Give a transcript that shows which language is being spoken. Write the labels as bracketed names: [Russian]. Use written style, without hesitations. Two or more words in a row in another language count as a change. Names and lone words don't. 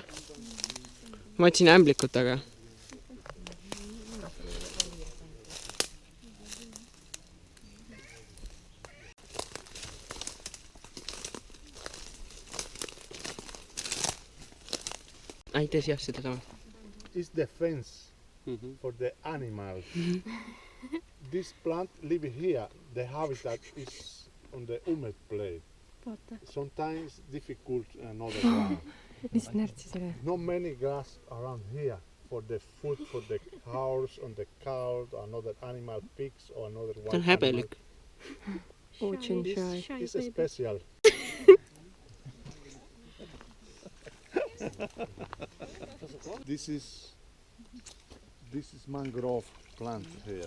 [Estonian] Ma otsin ämblikut, aga... Aitäh, jah, seda sama. [English] It's the fence for the animals. This plant live here. The habitat is on the humid place. Sometimes difficult another ground. [Estonian] Mis närtsi selle? [English] Not many grass around here for the food for the cows, on the cows, another animal, pigs or another one. [Estonian] See on häbelik. [English] Ocean shy. It's special. This is mangrove plant here.